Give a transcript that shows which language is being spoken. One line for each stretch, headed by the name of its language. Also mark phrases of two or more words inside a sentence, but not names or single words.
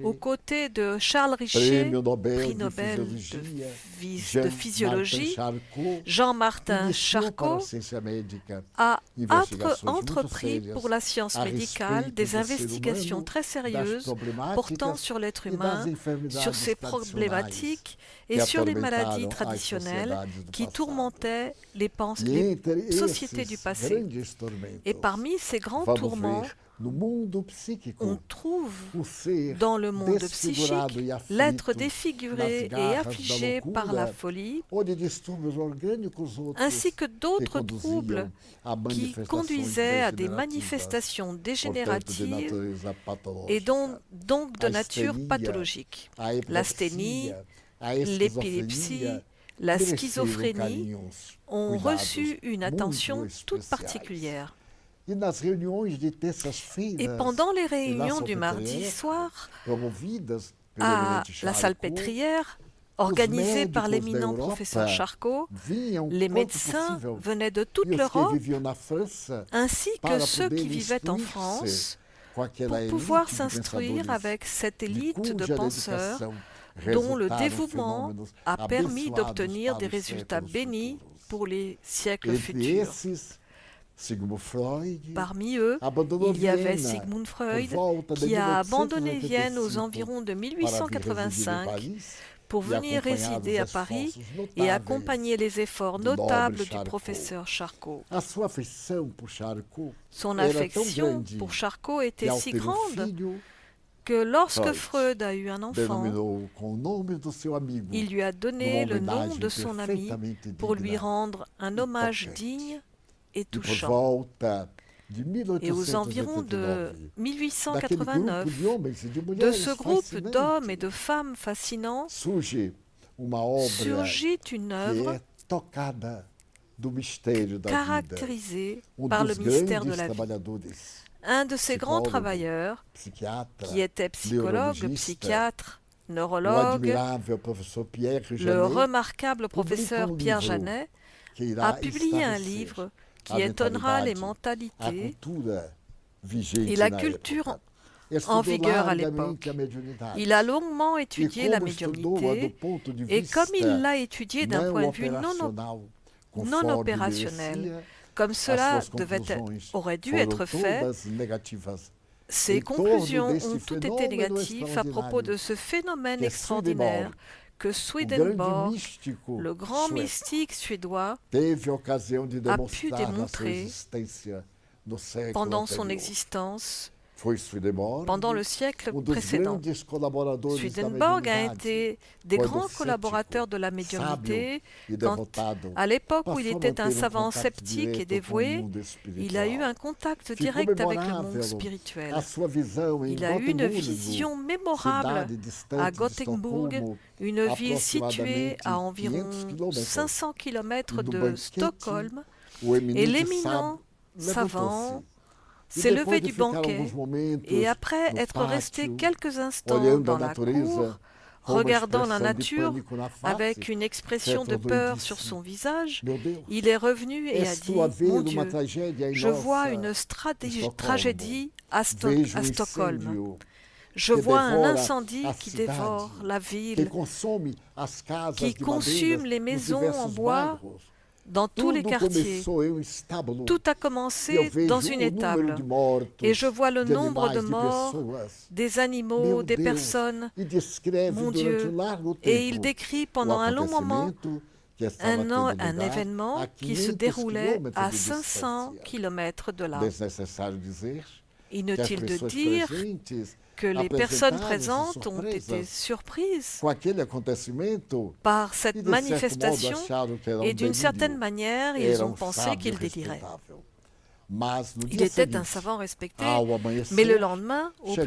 French: aux côtés de Charles Richer,
Portuguese: prêmio Nobel
French: prix
Portuguese: de
French: Nobel
Portuguese: Fisiologia,
French: de physiologie, Jean-Martin Charcot, Jean-Martin
Portuguese: iniciou para Charcot a ciência médica a investigações muito
French: entrepris
Portuguese: sérias
French: pour la science
Portuguese: a
French: médicale
Portuguese: respeito
French: des
Portuguese: do ser
French: investigations
Portuguese: humano,
French: très
Portuguese: das
French: sérieuses
Portuguese: problemáticas
French: portant sur l'être
Portuguese: e das
French: humain,
Portuguese: enfermidades
French: sur ses
Portuguese: tradicionais
French: problématiques
Portuguese: que
French: et sur les maladies
Portuguese: atormentaram as
French: traditionnelles
Portuguese: sociedades do
French: qui
Portuguese: passado.
French: tourmentaient
Portuguese: E
French: les
Portuguese: entre
French: sociétés du
Portuguese: esses
French: passé.
Portuguese: grandes tormentos,
French: Et parmi ces grands
Portuguese: vamos
French: tourments,
Portuguese: ver no mundo psíquico,
French: On trouve
Portuguese: o ser
French: dans le monde
Portuguese: desfigurado
French: psychique
Portuguese: e aflito
French: l'être
Portuguese: nas
French: défiguré et
Portuguese: garras da
French: affligé par la
Portuguese: loucura,
French: folie,
Portuguese: ou de distúrbios orgânicos outros
French: ainsi que
Portuguese: que
French: d'autres troubles
Portuguese: conduziam a
French: qui
Portuguese: manifestações
French: conduisaient à des
Portuguese: degenerativas,
French: manifestations
Portuguese: portanto, de
French: dégénératives
Portuguese: natureza
French: et
Portuguese: patológica.
French: donc de
Portuguese: A
French: nature
Portuguese: astenia,
French: pathologique.
Portuguese: a
French: L'asthénie,
Portuguese: epilepsia, a
French: l'épilepsie,
Portuguese: esquizofrenia
French: la
Portuguese: mereceram
French: schizophrénie
Portuguese: carinhos,
French: ont
Portuguese: cuidados
French: reçu une attention
Portuguese: muito
French: toute
Portuguese: especiais.
French: particulière.
Portuguese: E nas reuniões de
French: Et
Portuguese: terças-feiras,
French: pendant les
Portuguese: e la
French: réunions du mardi
Portuguese: salpêtrière,
French: soir,
Portuguese: promovidas pelo
French: à
Portuguese: eminente
French: la
Portuguese: Charcot,
French: salpêtrière, organisée par
Portuguese: médicos
French: l'éminent
Portuguese: d'Europe
French: professeur Charcot,
Portuguese: vinham
French: les
Portuguese: quanto
French: médecins
Portuguese: possível.
French: venaient de
Portuguese: E
French: toute
Portuguese: os que
French: l'Europe,
Portuguese: viviam na França,
French: ainsi que
Portuguese: para
French: ceux qui
Portuguese: poderem
French: vivaient en
Portuguese: instruir-se
French: France,
Portuguese: com aquela
French: pour
Portuguese: élite
French: pouvoir
Portuguese: de
French: s'instruire
Portuguese: pensadores
French: avec cette
Portuguese: de
French: élite de
Portuguese: cuja
French: penseurs
Portuguese: dedicação
French: dont le
Portuguese: resultaram
French: dévouement
Portuguese: fenômenos
French: a permis
Portuguese: abençoados
French: d'obtenir
Portuguese: para
French: des
Portuguese: os
French: résultats
Portuguese: séculos
French: bénis
Portuguese: futuros.
French: pour les siècles
Portuguese: Entre
French: futurs.
Portuguese: esses, Sigmund Freud
French: Parmi eux,
Portuguese: abandonou
French: il y avait
Portuguese: Viena
French: Sigmund
Portuguese: por
French: Freud
Portuguese: volta de
French: qui a abandonné
Portuguese: 1885
French: Vienne aux environs de
Portuguese: para vir residir em
French: 1885
Portuguese: Paris
French: pour
Portuguese: e
French: venir
Portuguese: acompanhar
French: résider à
Portuguese: os
French: Paris
Portuguese: esforços
French: et
Portuguese: notáveis
French: accompagner les efforts
Portuguese: do noble
French: notables du
Portuguese: Charcot.
French: professeur Charcot.
Portuguese: A sua afeição por Charcot
French: Son
Portuguese: era tão
French: affection
Portuguese: grande
French: pour Charcot
Portuguese: que,
French: était
Portuguese: ao
French: si
Portuguese: ter
French: grande
Portuguese: filho,
French: que lorsque
Portuguese: Freud
French: Freud a eu un enfant,
Portuguese: denominou com o nome do seu amigo
French: il lui a donné
Portuguese: numa
French: le nom
Portuguese: homenagem
French: de son ami
Portuguese: perfeitamente
French: pour lui
Portuguese: digna
French: rendre un
Portuguese: e
French: hommage
Portuguese: tocante.
French: digne et
Portuguese: E por
French: touchant.
Portuguese: volta de
French: Et aux environs de
Portuguese: 1889, daquele grupo
French: 1889,
Portuguese: de homens e de
French: de
Portuguese: mulheres
French: ce groupe
Portuguese: fascinantes,
French: d'hommes et de femmes fascinants,
Portuguese: surge uma obra
French: surgit une
Portuguese: que
French: œuvre
Portuguese: é tocada do mistério da vida.
French: caractérisée par
Portuguese: Dos
French: le mystère de
Portuguese: grandes
French: la vie.
Portuguese: trabalhadores,
French: Un de ces grands psychologue, travailleurs,
Portuguese: psiquiatra,
French: qui était psychologue,
Portuguese: neurologiste,
French: psychiatre,
Portuguese: o
French: neurologue,
Portuguese: admirável professor Pierre
French: le
Portuguese: Janet,
French: remarquable professeur Pierre
Portuguese: livro
French: Janet,
Portuguese: que irá
French: a publié un
Portuguese: esclarecer
French: livre qui
Portuguese: a
French: étonnera les
Portuguese: mentalidade, a
French: mentalités
Portuguese: cultura vigente
French: et la
Portuguese: na
French: culture
Portuguese: época.
French: en
Portuguese: Estudou
French: vigueur à
Portuguese: largamente
French: l'époque.
Portuguese: a mediunidade.
French: Il a longuement
Portuguese: E
French: étudié la
Portuguese: como estudou-a do
French: médiumnité
Portuguese: ponto de
French: et
Portuguese: vista
French: comme il l'a étudié d'un
Portuguese: não
French: point de vue non
Portuguese: operacional,
French: non
Portuguese: conforme
French: opérationnel,
Portuguese: merecia,
French: comme
Portuguese: as
French: cela
Portuguese: suas
French: aurait
Portuguese: conclusões
French: dû
Portuguese: foram
French: être fait,
Portuguese: todas negativas.
French: ses
Portuguese: em torno
French: conclusions
Portuguese: desse
French: ont toutes été
Portuguese: fenômeno
French: négatives à propos de ce phénomène
Portuguese: que é
French: extraordinaire que
Portuguese: O grande Swedenborg, místico
French: le grand
Portuguese: sueco,
French: mystique suédois,
Portuguese: teve a ocasião de
French: pu
Portuguese: demonstrar na sua
French: démontrer
Portuguese: existência no século
French: pendant son
Portuguese: anterior.
French: existence,
Portuguese: Foi Swedenborg,
French: pendant le siècle
Portuguese: dos
French: précédent.
Portuguese: grandes colaboradores da
French: Swedenborg a
Portuguese: mediunidade,
French: été des
Portuguese: quando
French: grands
Portuguese: cético,
French: collaborateurs de la médiumnité.
Portuguese: sábio e
French: Quand,
Portuguese: devotado,
French: à l'époque où il
Portuguese: passou a
French: était un
Portuguese: manter
French: savant
Portuguese: contato
French: sceptique et
Portuguese: direto com o
French: dévoué,
Portuguese: mundo
French: il a eu
Portuguese: espiritual.
French: un contact
Portuguese: Ficou
French: direct avec le
Portuguese: memorável
French: monde spirituel.
Portuguese: a sua visão em
French: Il a eu une
Portuguese: Gotemburgo,
French: vision mémorable
Portuguese: cidade distante
French: à
Portuguese: de
French: Gothenburg,
Portuguese: Estocolmo,
French: une ville située
Portuguese: aproximadamente
French: à environ
Portuguese: 500 quilômetros.
French: 500 km
Portuguese: No
French: de
Portuguese: banquete,
French: Stockholm,
Portuguese: o
French: et
Portuguese: eminente
French: l'éminent
Portuguese: sábio
French: savant
Portuguese: levantou-se. E
French: s'est
Portuguese: depois
French: levé
Portuguese: de
French: du
Portuguese: ficar
French: banquet
Portuguese: alguns momentos
French: et après
Portuguese: no
French: être resté
Portuguese: pátio,
French: quelques instants
Portuguese: olhando
French: dans
Portuguese: a
French: la
Portuguese: natureza,
French: cour,
Portuguese: com uma
French: regardant la
Portuguese: expressão de
French: nature
Portuguese: pânico na face,
French: avec une expression de
Portuguese: Certo
French: peur
Portuguese: disse,
French: sur son visage,
Portuguese: Meu Deus,
French: il est revenu et a dit,
Portuguese: estou a ver
French: mon
Portuguese: uma
French: Dieu,
Portuguese: tragédia em
French: je vois
Portuguese: nossa
French: une
Portuguese: Stockholm.
French: tragédie
Portuguese: Vejo
French: à Stockholm.
Portuguese: incêndio
French: Je
Portuguese: que
French: vois un
Portuguese: dévora
French: incendie
Portuguese: a
French: qui
Portuguese: cidade,
French: dévore la
Portuguese: que
French: ville,
Portuguese: consome as casas
French: qui
Portuguese: de
French: consume
Portuguese: madeiras
French: les
Portuguese: nos
French: maisons
Portuguese: diversos
French: en bois
Portuguese: bairros.
French: dans tous les
Portuguese: Tudo
French: quartiers.
Portuguese: começou em um estábulo.
French: Tout a
Portuguese: E eu
French: commencé
Portuguese: vejo
French: dans
Portuguese: o
French: une
Portuguese: número
French: étable.
Portuguese: de mortos,
French: Et je vois le
Portuguese: de
French: nombre de
Portuguese: animais, de
French: morts,
Portuguese: pessoas.
French: des animaux,
Portuguese: Meu
French: des
Portuguese: Deus,
French: personnes.
Portuguese: e descreve
French: Mon
Portuguese: durante
French: Dieu.
Portuguese: um largo tempo
French: Et il décrit pendant
Portuguese: o
French: un long moment
Portuguese: acontecimento que estava tendo
French: un
Portuguese: lugar
French: événement
Portuguese: a
French: qui se
Portuguese: 500
French: déroulait
Portuguese: quilômetros
French: à
Portuguese: de
French: 500
Portuguese: distância.
French: km de là.
Portuguese: Desnecessário dizer que as
French: Inutile de
Portuguese: pessoas
French: dire
Portuguese: presentes
French: que les personnes
Portuguese: apresentaram-se
French: présentes ont été
Portuguese: surpresas
French: surprises
Portuguese: com aquele acontecimento
French: par
Portuguese: e,
French: cette
Portuguese: de certo modo,
French: manifestation
Portuguese: acharam que era
French: et d'une certaine
Portuguese: delírio.
French: manière, ils
Portuguese: Era
French: ont pensé
Portuguese: sábio
French: qu'il délirait.
Portuguese: respeitável. Mas no
French: Il
Portuguese: dia
French: était un
Portuguese: seguinte,
French: savant respecté,
Portuguese: ao amanhecer,
French: mais le lendemain, au petit